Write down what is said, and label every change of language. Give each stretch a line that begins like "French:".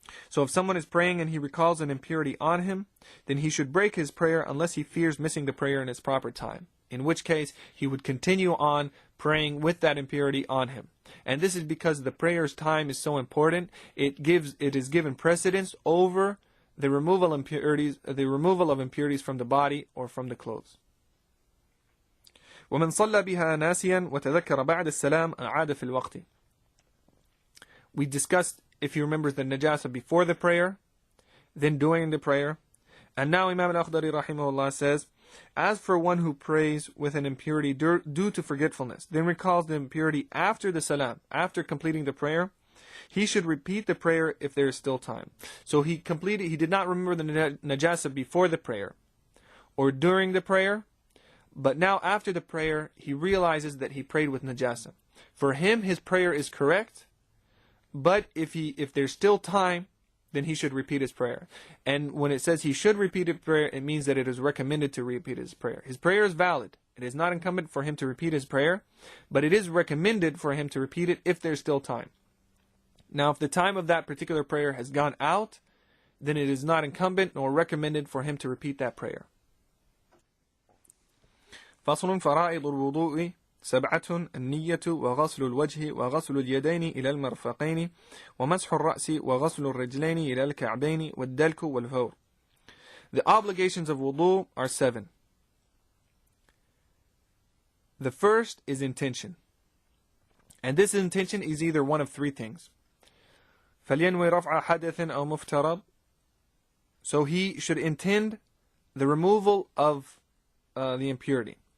English: So if someone is praying and he recalls an impurity on him, then he should break his prayer unless he fears missing the prayer in its proper time, in which case he would continue on praying with that impurity on him. And this is because the prayer's time is so important. It is given precedence over the removal of impurities from the body or from the clothes.
Arabic: ومن صلى بها ناسيا وتذكر بعد السلام أعاد في الوقت.
English: We discussed if he remembers the najasa before the prayer, then during the prayer. And now Imam Al-Akhdari rahimahullah says, as for one who prays with an impurity due to forgetfulness, then recalls the impurity after the salam, after completing the prayer, he should repeat the prayer if there is still time. So he did not remember the najasa before the prayer or during the prayer, but now after the prayer he realizes that he prayed with najasa. For him, his prayer is correct, but if there's still time, then he should repeat his prayer. And when it says he should repeat his prayer, it means that it is recommended to repeat his prayer. His prayer is valid. It is not incumbent for him to repeat his prayer, but it is recommended for him to repeat it if there's still time. Now, if the time of that particular prayer has gone out, then it is not incumbent nor recommended for him to repeat that prayer.
Arabic: فصل فرائض الوضوء سبعة النية وغسل الوجه وغسل اليدين إلى المرفقين ومسح الرأس وغسل الرجلين إلى الكعبين والدلك والفور.
English: The obligations of wudu are 7. The first is intention. And this intention is either one of 3 things.
Arabic: فلينوي رفع حدث أو مفترض.
English: So he should intend the removal of the impurity.